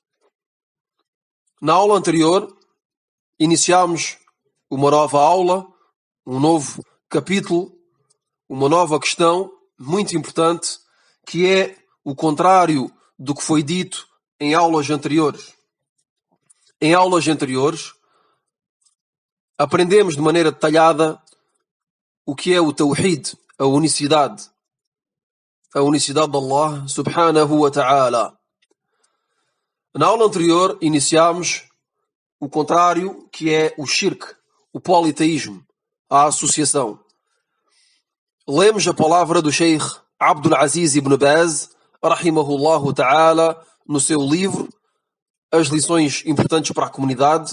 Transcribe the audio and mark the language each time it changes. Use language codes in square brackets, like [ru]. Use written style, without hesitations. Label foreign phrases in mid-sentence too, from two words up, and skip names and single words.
[pt] Na aula anterior, iniciámos uma nova aula, um novo capítulo, uma nova questão muito importante, que é o contrário do que foi dito em aulas anteriores. Em aulas anteriores, aprendemos de maneira detalhada o que é o Tawhid, a unicidade de Allah [ar] سبحانه وتعالى. [pt] Na aula anterior, iniciámos o contrário, que é o shirk, o politeísmo, a associação. Lemos a palavra do Sheikh Abdul Aziz ibn Baz, [ar] رحمه الله تعالى, [pt] no seu livro, As Lições Importantes para a Comunidade.